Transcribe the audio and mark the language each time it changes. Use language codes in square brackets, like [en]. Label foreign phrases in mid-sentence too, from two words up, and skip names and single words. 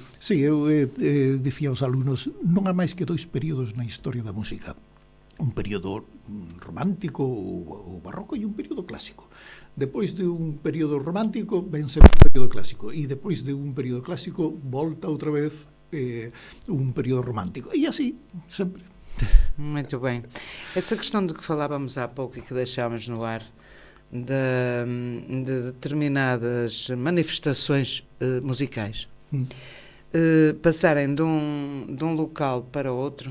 [gl] Sí, eu dicía aos alumnos, non há máis que 2 períodos na historia da música, un período romántico ou barroco e un período clásico. Depois de un período romántico vense un período clásico e depois de un período clásico volta outra vez un período romántico e así sempre. [pt] Muito bem. Essa questão de que falávamos há pouco e que deixámos no ar de determinadas manifestações musicais passarem de um local para outro.